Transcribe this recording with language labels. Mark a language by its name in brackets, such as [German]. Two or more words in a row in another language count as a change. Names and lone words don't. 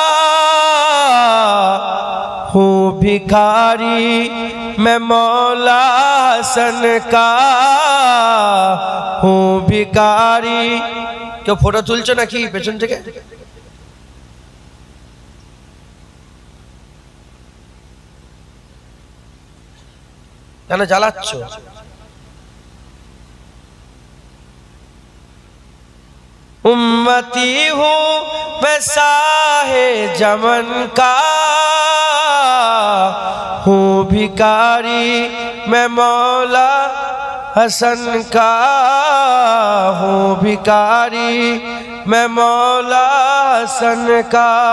[Urdu] ہوں بھکاری میں مولا حسن کا ہوں بھکاری کیوں [Bangla] ফটো তুলছো নাকি পেছন থেকে কেন জ্বালাচ্ছো [Urdu] امتی ہوں میں شاہ زمن کا ہوں بھکاری میں مولا حسن کا ہوں بھکاری میں مولا حسن کا